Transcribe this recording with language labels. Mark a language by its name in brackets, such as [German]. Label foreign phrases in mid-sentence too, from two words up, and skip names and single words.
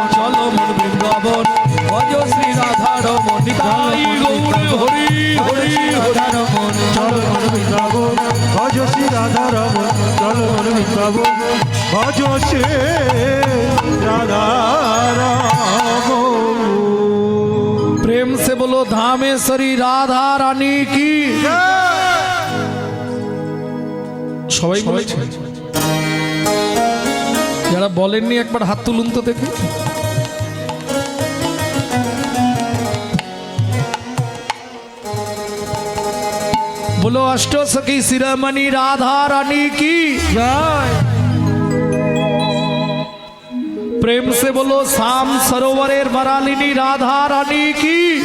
[Bangla] চলো মন বৃন্দাবন ভজ শ্রী রাধা রমন। নিতাই গৌর হরি হরি রাধা রমন চলো মন বৃন্দাবন ভজ শ্রী রাধা রমন চল মন বৃন্দাবন ভজ শ্রী রাধা রমন। [Hindi] प्रेम से बोलो धामेश्वरी राधा रानी की। [Bangla] সবাই বলেছে, যারা বলেননি একবার হাত তুলুন তো দেখি। [Hindi] बोलो अष्टो सखी शिरोमणि राधा रानी की। [Bangla] জয় [Hindi] प्रेम से बोलो शाम सरोवरेर बरालिनी राधा रानी की।